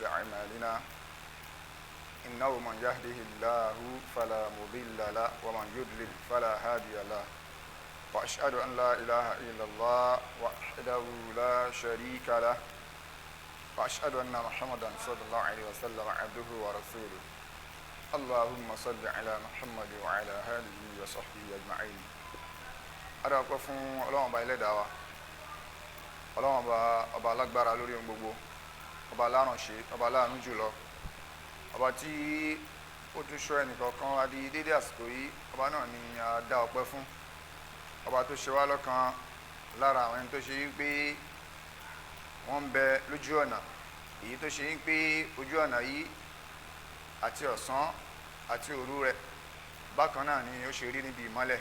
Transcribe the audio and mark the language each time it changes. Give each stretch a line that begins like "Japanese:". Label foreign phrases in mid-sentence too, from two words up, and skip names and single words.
Arabic: أعمالنا إنه من يهده الله فلا مضل له ومن يضلل فلا هادي له وأشهد أن لا إله إلا الله وحده لا شريك له وأشهد أن محمدا صلى الله عليه وسلم عبده ورسوله اللهم صل على محمد وعلى آله وصحبه أجمعين.
Yoruba: adúpẹ́ fún Ọlọ́run Ọba Ẹlẹ́dàá wa, Ọlọ́run ọba alágbára lórí ohun gbogbo, ọba alárànṣe, ọba aláàánú jùlọ, ọba tí ó tún ṣọ́ ẹnìkọ̀ọ̀kan wá di dédé àsìkò yìí. Ọba náà ni a dá ọpẹ́ fún, ọba tó ṣe wá lọ́kan lára àwọn ẹni tó ṣe wípé wọ́n ń bẹ lójú ọ̀nà, èyí tó ṣe wípé ojú ọ̀nà yìí àti ọ̀sán àti òru rẹ̀ bákan náà ni ó ṣe rí níbi ìmọ́lẹ̀.